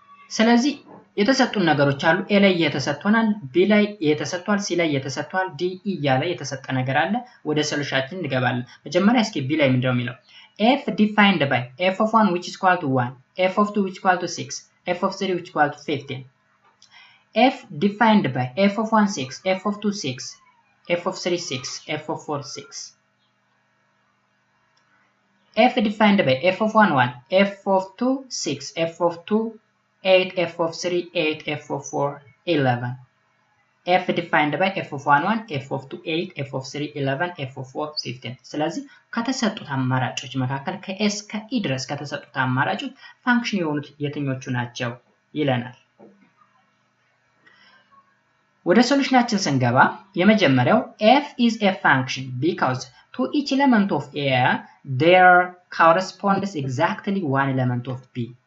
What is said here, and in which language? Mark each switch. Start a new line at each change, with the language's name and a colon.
Amharic: ስለዚህ የተሰጡን ነገሮች አሉ a ላይ የተሰጥቶናል b ላይ የተሰጥቷል c ላይ የተሰጥቷል d e ያለ የተሰጠ ነገር አለ። ወደ ሶሉሽናችን እንገባለን። መጀመሪያ እስኪ b ላይ ምንድነው የሚለው
English: f defined by f of 1 which is equal to 1, f of 2 which is equal to 6, f of 3 which is equal to 15. f defined by f of 1 6, f of 2 6, f of 3 6, f of 4 6. f defined by f of 1 1, f of 2 6, f of 2 8, f of 3 8, f of 4 11. f defined by f of 1 1, f of 2 8, f of 3 11, f of 4 15.
Amharic: ስለዚህ ከተሰጡት አማራጮች መካከል ከኤስ ከኢ ድረስ ከተሰጡት አማራጮች ፋንክሽን የሆኑት የትኞቹ ናቸው ይለናል። ወደ ሶሉሽናችን ስንገባ የመጀመሪያው
English: f is a function because to each element of A there corresponds exactly one element of B.